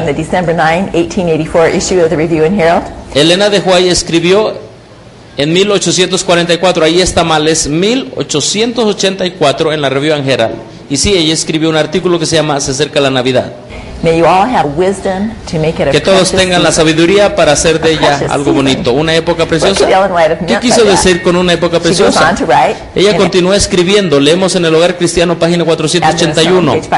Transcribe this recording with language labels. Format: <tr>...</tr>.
<en>In the December 9, 1884 issue of the Review and Herald.</en> <es>Elena de Huay escribió en 1844, ahí está mal, es 1884 en la Review and Herald. Y sí, ella escribió un artículo que se llama Se acerca la Navidad.</es> <en>May you all have wisdom to make it a</en> <es>que todos tengan</es> <en>season.</en> <es>La sabiduría para hacer de ella algo bonito, una época preciosa. ¿Qué quiso decir con una época preciosa? Ella continúa escribiendo. Leemos en El Hogar Cristiano, página 481.</es>